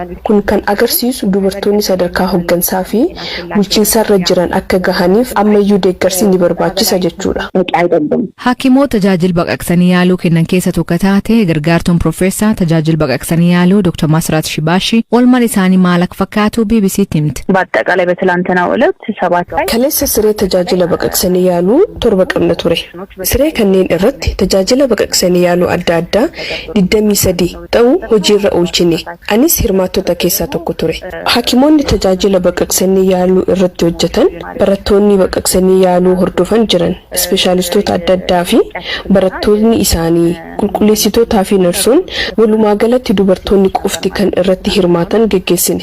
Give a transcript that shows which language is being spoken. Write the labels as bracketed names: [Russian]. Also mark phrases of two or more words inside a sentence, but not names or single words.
[Oromo] Kun kan agarsiisu dubartoonni sadarkaa hooggansaa fi bulchiinsarra jiran akka gahaniif ammayyuu deeggarsi ni barbaachisa jechuudha. Hakimoota tajaajila baqaqsanii yaaluu kennan keessa tokko taate gargaartuun Profeessaa tajaajila baqaqsanii yaaluu Dr. Masrat Shibashi oolmaan isaanii maal akka fakkaatu BBC'tti himte. [Amharic] በአጠቃላይ በትላንትናው ዕለት 7 [Oromo] Kaleessa siree tajaajila baqaqsanii yaaluu 7 qabna ture. Siree kanneen irratti tajaajila baqaqsanii yaaluu adda addaa 23 ta'uu hojiirra oolchine. Anis hirmaattota keessaa tokko ture. Hakimoonni tajaajila baqaqsanii yaaluu irratti hojjetan barattoonni baqaqsanii yaaluu hordofan jiran ispeeshaalistoota adda addaa fi barattoonni isaanii qulqulleessitootaa fi narsoon walumaa galatti dubartoonni qofti kan irratti hirmaatan geggeessine.